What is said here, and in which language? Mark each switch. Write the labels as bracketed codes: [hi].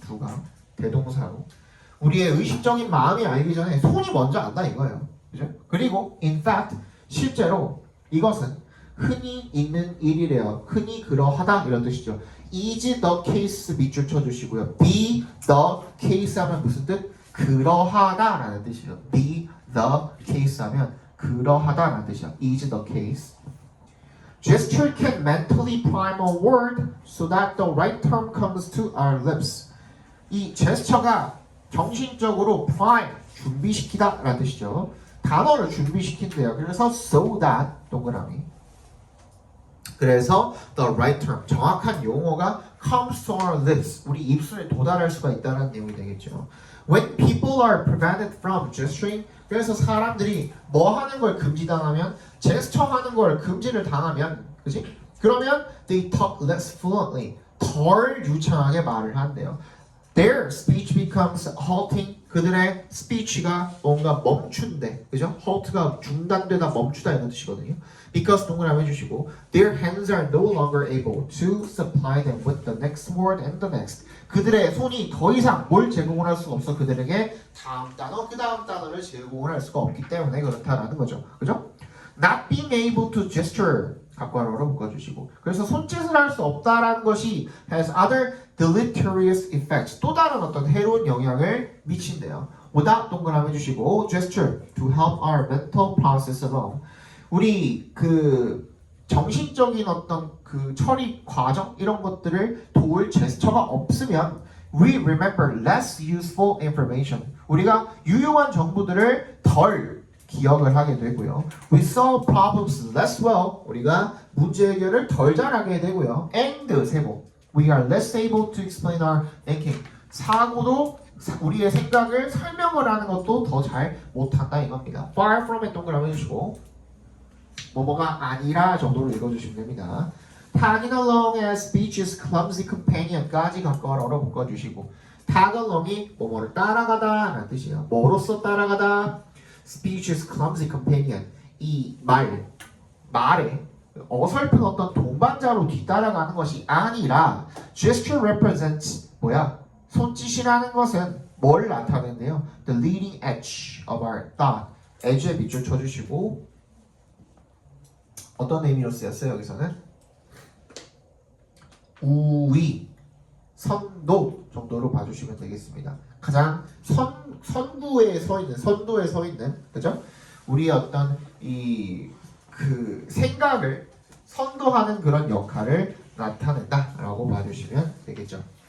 [ko] do가 대동사로 우리의 의식적인 마음이 알기 전에 손이 먼저 안다 이거예요, 그죠? 그리고 [en] in fact [ko] 실제로 이것은 흔히 있는 일이래요. 흔히 그러하다 이런 뜻이죠. [en] is the case [ko] 밑줄 쳐주시고요. [en] be the case [ko] 하면 무슨 뜻? 그러하다라는 뜻이죠. [en] be the case [ko] 하면 그러하다라는 뜻이죠. [en] is the case. Gesture can mentally prime a word so that the right term comes to our lips. [ko] 이 제스처가 정신적으로 prime, 준비시키다 라는 뜻이죠. 단어를 준비시킨대요. 그래서 so that 동그라미. 그래서 [en] the right term, [ko] 정확한 용어가 [en] comes to our lips, [ko] 우리 입술에 도달할 수가 있다는 내용이 되겠죠. [en] When people are prevented from gesturing, [ko] 그래서 사람들이 뭐 하는 걸 금지당하면, 제스처 하는 걸 금지를 당하면, 그치? 그러면 [en] they talk less fluently, [ko] 덜 유창하게 말을 한대요. [en] Their speech becomes halting. [ko] 그들의 speech가 뭔가 멈춘대. 그죠? halt가 중단되다 멈추다 이런 뜻이거든요. [en] Because [ko] 동그라미 해주시고 [en] their hands are no longer able to supply them with the next word and the next. [ko] 그들의 손이 더 이상 뭘 제공을 할 수가 없어. 그들에게 다음 단어, 그 다음 단어를 제공을 할 수가 없기 때문에 그렇다라는 거죠. 그죠? [en] Not being able to gesture. [ko] 각괄호로 묶어주시고 그래서 손짓을 할 수 없다라는 것이 [en] has other deleterious effects [ko] 또 다른 어떤 해로운 영향을 미친대요. without 동그라미 해주시고 [en] gesture to help our mental process along [ko] 우리 그 정신적인 어떤 그 처리 과정 이런 것들을 도울 제스처가 없으면 [en] we remember less useful information [ko] 우리가 유용한 정보들을 덜 기억을 하게 되고요. [en] We solve problems less well. [ko] 우리가 문제 해결을 덜 잘하게 되고요. And 세모. [en] We are less able to explain our thinking. [ko] 사고도 우리의 생각을 설명을 하는 것도 더 잘 못한다 이겁니다. Far from에 동그라미 해주시고 뭐뭐가 아니라 정도로 읽어주시면 됩니다. [en] Tagging along as speech's clumsy companion [ko] 까지 각괄호로 묶어주시고 Tag along이 뭐뭐를 따라가다 라는 뜻이에요. 뭐로써 따라가다? [en] Speech's clumsy companion [ko] 이 말에 어설픈 어떤 동반자로 뒤따라가는 것이 아니라 [en] gesture represents [ko] 뭐야? 손짓이라는 것은 뭘 나타내는데요? [en] The leading edge of our thought edge에 밑줄 쳐주시고 [ko] 어떤 의미로 쓰였어요? 여기서는 우위, 선도 정도로 봐주시면 되겠습니다. 가장 선도에 서 있는 그죠? 우리의 어떤 그 생각을 선도하는 그런 역할을 나타낸다라고 봐주시면 되겠죠.